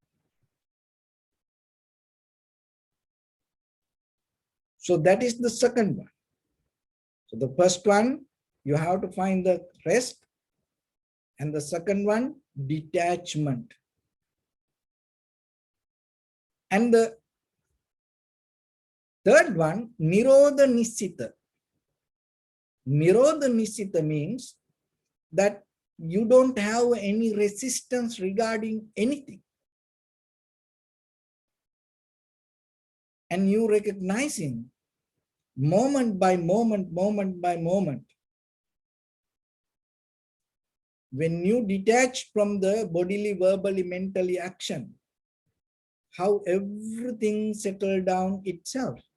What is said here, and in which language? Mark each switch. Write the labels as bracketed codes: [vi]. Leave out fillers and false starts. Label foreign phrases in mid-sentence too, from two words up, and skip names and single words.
[en] So that is the second one. So the first one, you have to find the rest. And the second one, detachment. And the third one, [pi] nirodha nisita. Nirodha nisita [en] means that you don't have any resistance regarding anything. And you recognizing moment by moment, when you detach from the bodily, verbally, mentally action, how everything settled down itself.